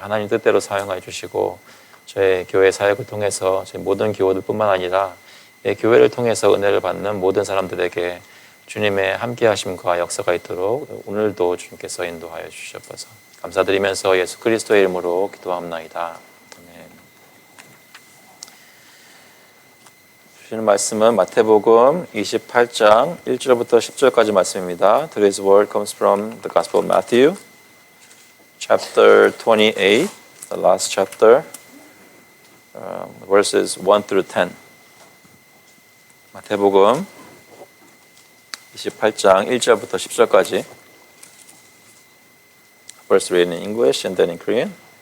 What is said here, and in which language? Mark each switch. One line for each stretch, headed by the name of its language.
Korean: 하나님 뜻대로 사용하여 주시고 저희 교회 사역을 통해서 저희 모든 교우들뿐만 아니라 교회를 통해서 은혜를 받는 모든 사람들에게 주님의 함께하심과 역사가 있도록 오늘도 주님께서 인도하여 주시옵소서. 감사드리면서 예수 그리스도의 이름으로 기도합나이다. 아멘. 주시는 말씀은 마태복음 28장 1절부터 10절까지 말씀입니다.
English: Today's word comes from the Gospel of Matthew, chapter 28, the last chapter, verses 1 through 10.
Korean: 마태복음 28장 1절부터 10절까지.
English: First read in English and then in Korean.